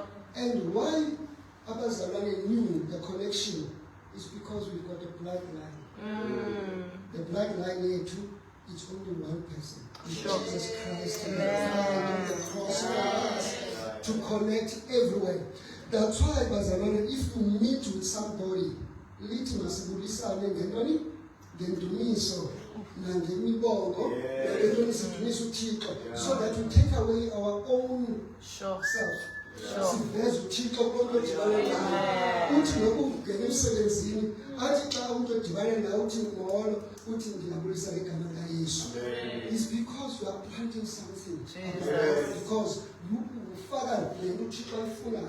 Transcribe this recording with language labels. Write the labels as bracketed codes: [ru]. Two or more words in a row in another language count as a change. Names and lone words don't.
[en] And why Abazalwane knew the connection is because we've got a bloodline. The bloodline here too is only one person. Sure. Jesus Christ and the cross for us to connect everywhere. That's why Bazalwane, if you meet with somebody, [xh] lithi masibuyisane ngentoni ngendumiso nangemibongo nangentoni sidumisa uThixo [en] so that we take away our own self. [xh] Siveze uThixo konke odibana naye. Uthi nokungena emsebenzini athi xa umuntu odibana naye uthi ngolo uthi ngiyabulisa igama likaYesu. [en] It's because you are planting something. [xh] Because ufaka lento uThixo ayifunayo.